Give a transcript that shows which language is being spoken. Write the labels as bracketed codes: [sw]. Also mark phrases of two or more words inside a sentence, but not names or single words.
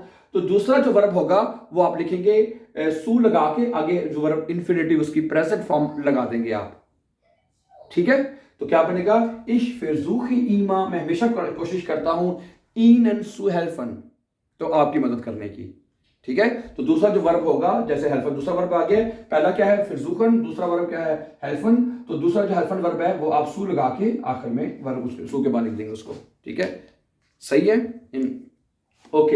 [ur] تو دوسرا جو ورب ہوگا وہ آپ لکھیں گے سو لگا کے، آگے جو [en] verb infinitive [ur] اُس کی [en] present form [ur] لگا دیں گے آپ، ٹھیک ہے. تو کیا بنے گا, [de] ich versuche immer, [ur] میں ہمیشہ کوشش کرتا ہوں, [de] ihnen zu helfen, [ur] تو آپ کی مدد کرنے کی، ٹھیک ہے. تو دوسرا جو ورب ہوگا، جیسے ہیلفن دوسرا ورب آ گیا، پہلا کیا ہے versuchen, دوسرا ورب کیا ہے ہیلفن. تو دوسرا جو ہیلفن ورب ہے وہ آپ سو لگا کے آخر میں ورب اُس کے سو کے بعد لکھ دیں گے اُس کو، ٹھیک ہے. صحیح ہے، اوکے.